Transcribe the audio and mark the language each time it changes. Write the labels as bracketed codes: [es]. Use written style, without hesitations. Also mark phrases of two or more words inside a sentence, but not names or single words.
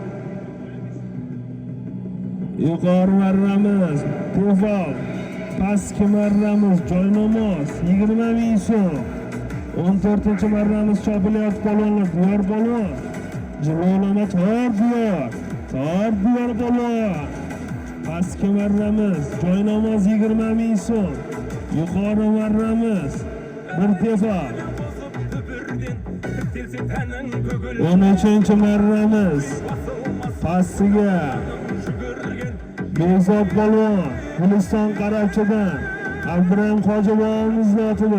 [uz] Yuqori marramiz profil. Pastki marramiz joynamoz 20 ming so'm. 14-marramiz chopilyapti polvonlar. Diyor polvon. Jilolama tor diyor. Tort diyor polvon. Pastki marramiz, joy namoz 20 ming so'm. Yuqori marramiz, bir tefa. 13-chi marramiz. Pastiga Behzod polvon, Guliston Qarabchidan Abdurahim Hojiboyimiz otida.